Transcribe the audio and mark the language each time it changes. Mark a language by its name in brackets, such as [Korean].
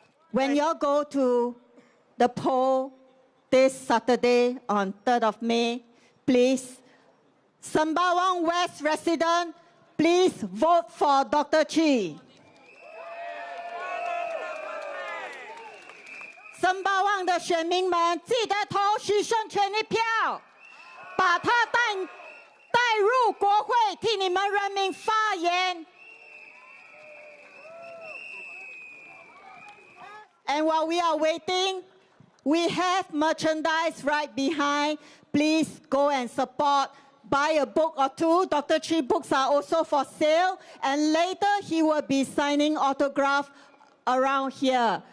[English] When you go to the poll this Saturday on 3rd of May, please, Sembawang West resident, please vote for Dr. Chee. [Chinese] Sembawang 的选民们，记得投许胜权一票，把他带入国会，替你们人民发言。 [English] And while we are waiting, we have merchandise right behind. Please go and support. Buy a book or two. Dr. Chee books are also for sale. And later he will be signing autograph around here.